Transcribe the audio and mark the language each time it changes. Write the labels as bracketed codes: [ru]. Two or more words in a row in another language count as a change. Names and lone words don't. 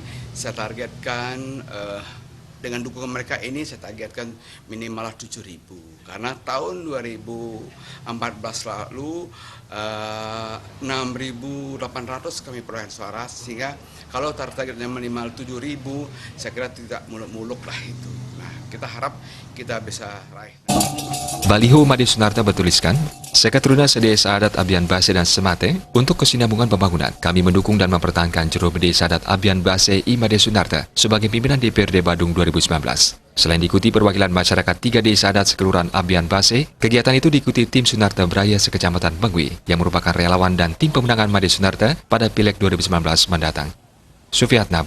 [id] Saya targetkan dengan dukungan mereka ini saya targetkan minimal 7.000. Karena tahun 2014 lalu 6.800 kami perolehan suara, sehingga kalau targetnya minimal 7.000 saya kira tidak muluk-muluk lah itu. Nah, kita harap kita bisa raih. Baliho Made Sunarta bertuliskan, Seketurunan Sedesa Adat Abian Base dan Semate untuk kesinambungan pembangunan. Kami mendukung dan mempertahankan juru bedesa adat Abian Base I Made Sunarta sebagai pimpinan DPRD Badung 2019. Selain diikuti perwakilan masyarakat 3 desa adat sekelurahan Abian Base, kegiatan itu diikuti tim Sunarta Braya sekecamatan Mengui yang merupakan relawan dan tim pemenangan Made Sunarta pada Pileg 2019 mendatang. Sufiatna